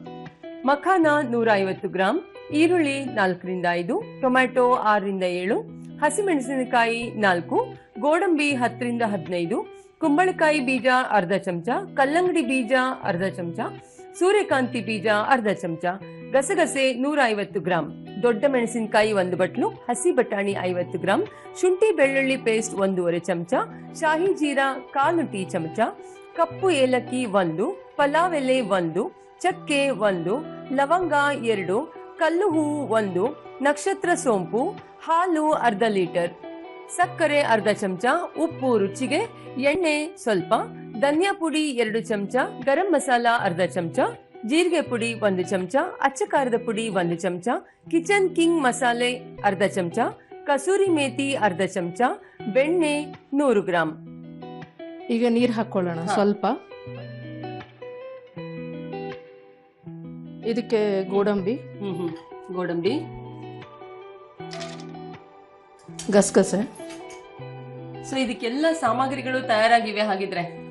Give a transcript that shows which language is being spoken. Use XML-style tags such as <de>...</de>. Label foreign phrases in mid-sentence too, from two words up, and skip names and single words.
<kn>ಮಖಾನ 150 ಗ್ರಾಂ, ಈರುಳ್ಳಿ 4 ರಿಂದ 5, ಟೊಮ್ಯಾಟೊ 6 ರಿಂದ 7, ಹಸಿಮೆಣಸಿನಕಾಯಿ 4, ಗೋಡಂಬಿ 10 ರಿಂದ 15, ಕುಂಬಳಕಾಯಿ ಬೀಜ ಅರ್ಧ ಚಮಚ, ಕಲ್ಲಂಗಡಿ ಬೀಜ ಅರ್ಧ ಚಮಚ, ಸೂರ್ಯಕಾಂತಿ ಬೀಜ ಅರ್ಧ ಚಮಚ, ಗಸಗಸೆ 150 ಗ್ರಾಂ, ದೊಡ್ಡ ಮೆಣಸಿನಕಾಯಿ 1 ಬಟ್ಲು, ಹಸಿ ಬಟಾಣಿ 50 ಗ್ರಾಂ, ಶುಂಠಿ ಬೆಳ್ಳುಳ್ಳಿ ಪೇಸ್ಟ್ 1/2 ಚಮಚ, ಶಾಹಿ ಜೀರಾ 1/4 ಟೀ ಚಮಚ, ಕಪ್ಪು ಏಲಕ್ಕಿ 1, ಪಲಾವ್ ಎಲೆ 1, ಚಕ್ಕೆ 1, ಲವಂಗ 2, ಕಲ್ಲು ಹೂವು 1, ನಕ್ಷತ್ರ ಸೋಂಪು, ಹಾಲು ಅರ್ಧ ಲೀಟರ್, ಸಕ್ಕರೆ ಅರ್ಧ ಚಮಚ, ಉಪ್ಪು ರುಚಿಗೆ, ಎಣ್ಣೆ ಸ್ವಲ್ಪ, ಧನಿಯಾ ಪುಡಿ 2 ಚಮಚ, ಗರಂ ಮಸಾಲ ಅರ್ಧ ಚಮಚ, ಜೀರಿಗೆ ಪುಡಿ 1 ಚಮಚ, ಅಚ್ಚ ಖಾರದ ಪುಡಿ 1 ಚಮಚ, ಕಿಚನ್ ಕಿಂಗ್ ಮಸಾಲೆ ಅರ್ಧ ಚಮಚ, ಕಸೂರಿ ಮೇಥಿ ಅರ್ಧ ಚಮಚ, ಬೆಣ್ಣೆ 100 ಗ್ರಾಂ. ಈಗ ನೀರು ಹಾಕೊಳ್ಳೋಣ ಸ್ವಲ್ಪ. ಇದಕ್ಕೆ ಗೋಡಂಬಿ, ಗೋಡಂಬಿ, ಗಸಗಸೆ. ಸೊ ಇದಕ್ಕೆಲ್ಲ ಸಾಮಗ್ರಿಗಳು ತಯಾರಾಗಿವೆ ಹಾಗಿದ್ರೆ.</kn>